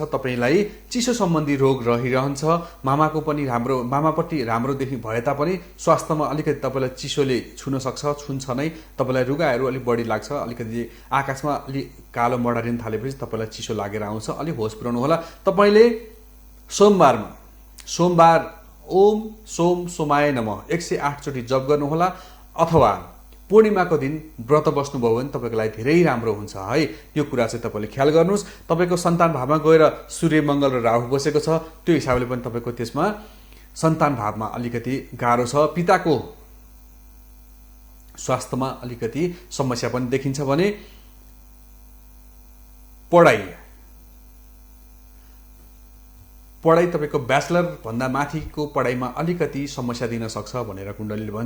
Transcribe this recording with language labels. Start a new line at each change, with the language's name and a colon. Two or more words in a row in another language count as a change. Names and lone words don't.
Nepali: तपाईँलाई चिसो सम्बन्धी रोग रहिरहन्छ। मामापट्टि राम्रो देखि भए तापनि स्वास्थ्यमा अलिकति तपाईँलाई चिसोले छुन सक्छ, छुन्छ नै। तपाईँलाई रुगाहरू अलिक बढी लाग्छ, अलिकति आकाशमा अलिक कालो मडारिन थालेपछि तपाईँलाई चिसो लागेर आउँछ, अलिक होस पुर्याउनु होला। तपाईँले सोमबार
Sanskrit: ओम सोम सोमाय नमः
Nepali: 108 चोटि जप गर्नुहोला, अथवा पूर्णिमाको दिन व्रत बस्नुभयो भने तपाईँको लागि धेरै राम्रो हुन्छ है। यो कुरा चाहिँ तपाईँले ख्याल गर्नुहोस्। तपाईँको सन्तान भावमा गएर सूर्य, मङ्गल र राहु बसेको छ, त्यो हिसाबले पनि तपाईँको त्यसमा सन्तान भावमा अलिकति गाह्रो छ। पिताको स्वास्थ्यमा अलिकति समस्या पनि देखिन्छ भने पढाइ तपाईँको ब्याचलर भन्दा माथिको पढाइमा अलिकति समस्या दिन सक्छ भनेर कुण्डलीले भन्छ।